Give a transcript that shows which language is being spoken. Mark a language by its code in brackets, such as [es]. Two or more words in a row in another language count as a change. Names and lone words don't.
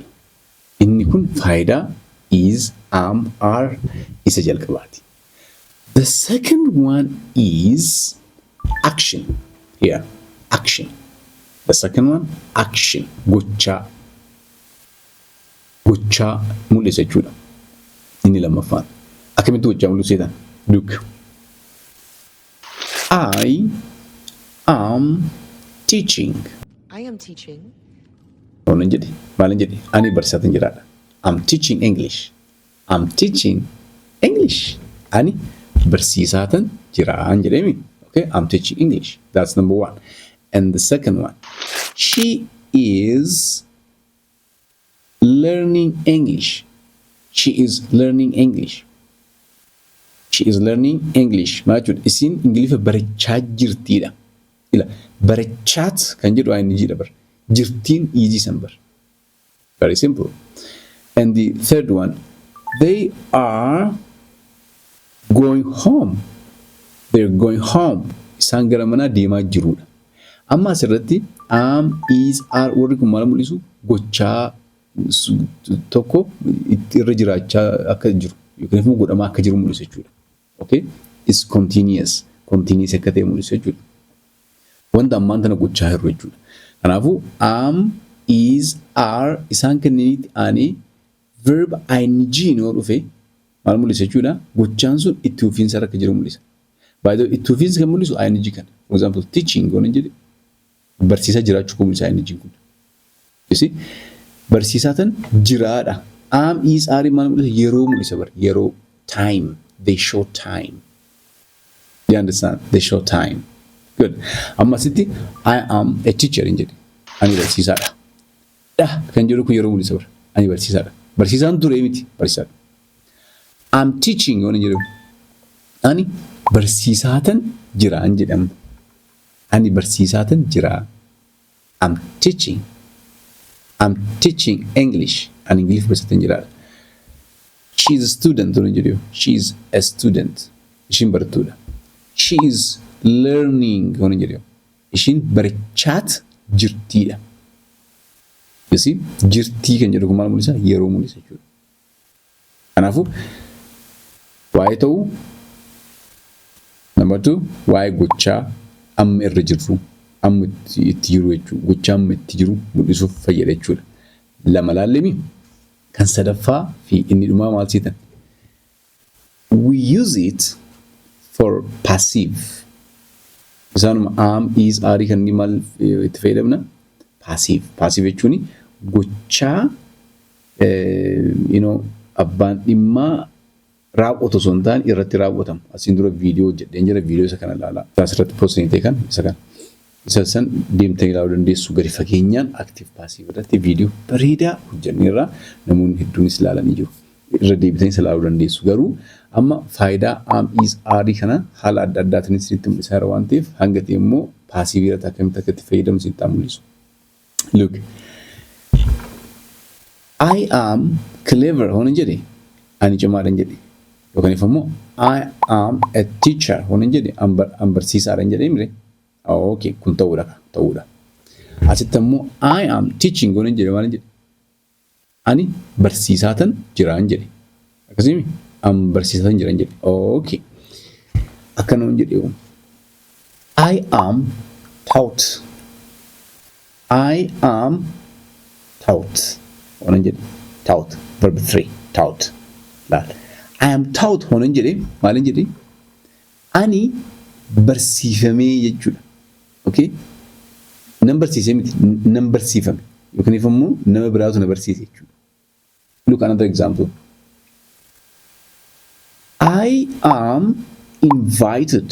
[om] Inni kun faayidaa [en] is, are [om] isa jalqabaati. [en] The second one is action. Here, action. The second one, action. [om] Gochaa mul'isa jechuudha. Inni lammaffaan. Akkamitti gochaa mul'isu jedhan? [en] Look. I am teaching. I am teaching. [om] Oonan jedhe maalin jedhe ani barsiisaatiin jiraadha. [en] I'm teaching English. I'm teaching English. [om] Ani barsiisaatiin jiraan jedhemi. [en] Okay, I'm teaching English. That's number one. And the second one, she is learning English. She is learning English. She is learning English. [om] Maal jechuudha? Isiin Ingilifa barachaa jirtiidha. Ila barachaat kan jedhu waan inni jedha bar. Jirtiin easy san bar. [en] Very simple. And the third one, they are going home. They're going home. [om] Isaan gara manaa deemaa jiruudha. Amma asirratti [en] am, is, are [om] warri kun maal mul'isu? Gochaa tokko irra jiraachaa akka jiru yookiin immoo godhamaa akka jiru mul'isu jechuudha. [en] Okay? Is continuous. [om] Continuous akka ta'e mul'isu jechuudha. Wanta ammaan tana gochaa jirru jechuudha. Kanaafuu [en] am, is, are [om] isaan kanneeniti aanee verb ing yoo dhufe maal mul'isa jechuudha. Gochaan sun itti fufiinsa akka jiru mul'isa. [en] By the way, [om] itti fufiinsa kan mul'isu ing kan. For example, teaching yoo jedhe barsiisaa jiraachuu kan mul'isa ing kun. [en] You see? [om] Barsiisaa tan jiraadha. [en] Am, is, are [om] maal mul'isa? Yeroo mul'isa bar. Yeroo, time. [en] They show time. You understand? They show time. Good. [om] Amma sitti [en] I am a teacher [om] hin jedhe. Ani barsiisaadha. Dha kan jedhu kun yeroo mul'isa bar. Ani barsiisaadha. Barsiisaan ture miti barsiisaadha. [en] I'm teaching [om] yoo jedhu. Ani barsiisaatan jira hin jedhamu. Ani barsiisaatan jira. [en] I'm teaching. I'm teaching English. [om] Ani English barsiisaan jiraadha. [en] She's a student [om] yoo jedhu. [en] She's a student. [om] Ishiin barattuudha. [en] She is learning [om] yoo jedhu. Ishiin barachaat jirtiidha. [en] You see? [om] Jirtii kan jedhu kun maal mul'isa? Yeroo mul'isa jechuudha. Kanaafuu waa'ee ta'uu number 2 waa'ee gochaa amma irra jirru amma itti jiru jechuudha. Gochaa amma itti jiru mul'isuuf fayyada jechuudha. Lama laallemii kan sadaffaa fi inni dhumaa maal seetan? [en] We use it for passive. [om] Isaanuma [en] am, is, are [om] kan inni maal itti fayyadamna? Passive. Passive jechuun gochaa abbaan dhimmaa raawwatu osoo hin taane irratti raawwatamu. Asiin dura viidiyoo jedheen jira. Viidiyoo isa kana ilaalaa. Asirratti poostiin ta'e kan isa kana. Isa san deemtanii ilaaluu dandeessu gadi fageenyaan [en] active passive [om] irratti viidiyoo bareedaa hojjenneerra namoonni hedduunis ilaalanii jiru. Irra deebitanii isa ilaaluu dandeessu. Garuu amma faayidaa [en] am, is, are [om] kana haala adda addaatiin isinitti mul'isaa jira waan ta'eef hanga ta'e immoo passive irratti akkamitti akka itti fayyadamu isinitti mul'isu. [en] Look, I am clever [om] honan jedhe ani cimaadhan jedhe yookaan immoo [en] I am a teacher [om] honan jedhe an barsiisaadhan jedhe mire okay kun ta'uudha. Asitti immoo [en] I am teaching [om] honan jedhe maal jedhe ani barsiisaatan jiraan jedhe akkasimi an barsiisaatan jiraan jedhe okay akkana honan jedhe [en] I am taught. I am taught. [om] Honan jedhe taught. Verb 3. Taught. Laal. [en] I am taught [om] honan jedhe maalin jedhe ani barsiifamee jechuudha. Okay? Nan barsiisee miti nan barsiifame yookaan immoo nama biraatu na barsiise jechuudha. [en] Look another example. I am invited.